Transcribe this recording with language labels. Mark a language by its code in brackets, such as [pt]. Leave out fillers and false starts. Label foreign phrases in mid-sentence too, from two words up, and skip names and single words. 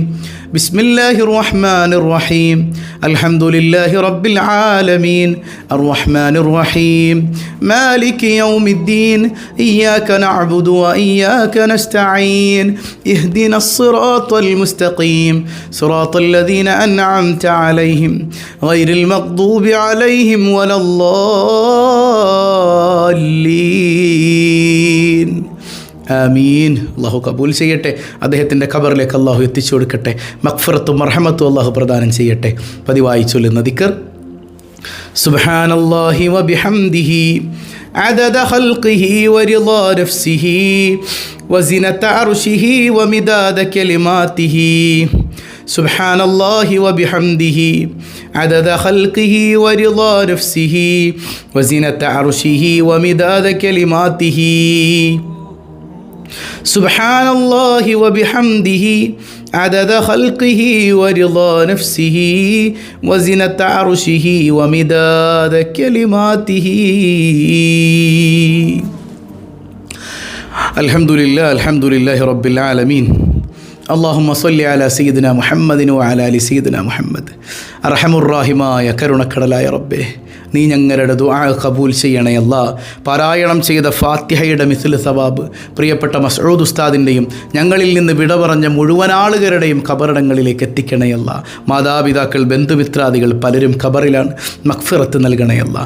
[ar] بسم الله الرحمن الرحيم. الحمد لله رب العالمين. الرحمن الرحيم. مالك يوم الدين. إياك نعبد وإياك نستعين. اهدنا الصراط المستقيم. صراط الذين أنعمت عليهم غير المغضوب عليهم ولا الضالين. [ml] ആമീൻ. അള്ളാഹു കബൂൽ ചെയ്യട്ടെ. അദ്ദേഹത്തിൻ്റെ ഖബറിലേക്ക് അള്ളാഹു എത്തിച്ചു കൊടുക്കട്ടെ. മഗ്ഫിറത്തും മർഹമത്തും അള്ളാഹു പ്രദാനം ചെയ്യട്ടെ. പതിവായി ചൊല്ലുന്ന ദിക്ർ, [ar] سبحان الله وبحمده عدد خلقه ورضا نفسه وزنة عرشه ومداد كلماته سبحان الله وبحمده عدد خلقه ورضا نفسه وزنة عرشه ومداد كلماته. سبحان الله وبحمده عدد خلقه ورضا نفسه وزنة عرشه ومداد كلماته. الحمد لله رب العالمين. اللهم صل على سيدنا محمد وعلى آل سيدنا محمد. [ml] അർഹമുർറാഹിമായ കരുണക്കടലായ റബ്ബേ, നീ ഞങ്ങളുടെ ദുആ ഖബൂൽ ചെയ്യണേ അല്ലാ. പാരായണം ചെയ്ത ഫാത്തിഹയുടെ മിസ്ല് സവാബ് പ്രിയപ്പെട്ട മസ്ഊദ് ഉസ്താദിൻ്റെയും ഞങ്ങളിൽ നിന്ന് വിട പറഞ്ഞ മുഴുവൻ ആളുകളുടെയും ഖബറിടങ്ങളിലേക്ക് എത്തിക്കണേ അല്ലാ. മാതാപിതാക്കൾ, ബന്ധുമിത്രാദികൾ പലരും ഖബറിലാണ്, മഗ്ഫിറത്ത് നൽകണേ അല്ലാ.